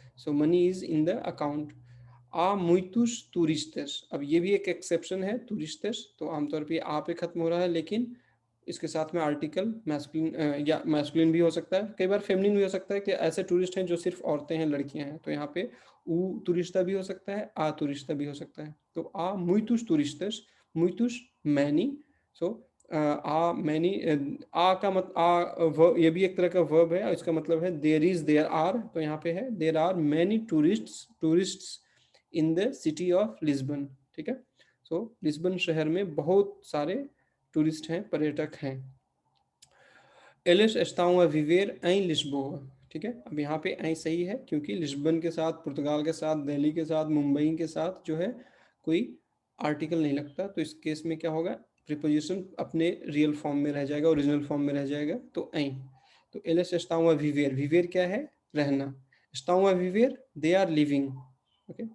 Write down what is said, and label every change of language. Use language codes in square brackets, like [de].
[en] So money is in the account. [pt] Há muitos turistas. [hi] अब ये भी एक एक्सेप्शन है, turistas, तो आमतौर पे आ पे खत्म हो रहा है, लेकिन इसके साथ में आर्टिकल मैस्कुलिन या मैस्कुलिन भी हो सकता है, कई बार फेमिनिन भी हो सकता है, कि ऐसे टूरिस्ट हैं जो सिर्फ औरतें हैं, लड़कियां हैं, तो यहाँ पे ऊ टूरिस्टा भी हो सकता है, आ टूरिस्टा भी हो सकता है। तो आ मुइतुस टूरिस्टस, मुइतुस मैनी, सो आ मैनी, आ का मत आ ये भी एक तरह का वर्ब है, इसका मतलब है देयर इज, [en] there are, तो यहाँ पे है there are many tourists in the city of Lisbon, [hi] ठीक है। सो लिस्बन शहर में बहुत सारे टूरिस्ट हैं, पर्यटक हैं। [pt] एलिस estão a viver em Lisboa, [hi] ठीक है। अब यहाँ पे ऐ सही है, क्योंकि लिस्बन के साथ, पुर्तगाल के साथ, दिल्ली के साथ, मुंबई के साथ जो है कोई आर्टिकल नहीं लगता, तो इस केस में क्या होगा, प्रीपोजिशन अपने रियल फॉर्म में रह जाएगा, ओरिजिनल फॉर्म में रह जाएगा, तो ऐ। तो Alice [pt] estão a viver, [hi] viver क्या है, रहना, estão a viver [en] they are living, [hi] okay.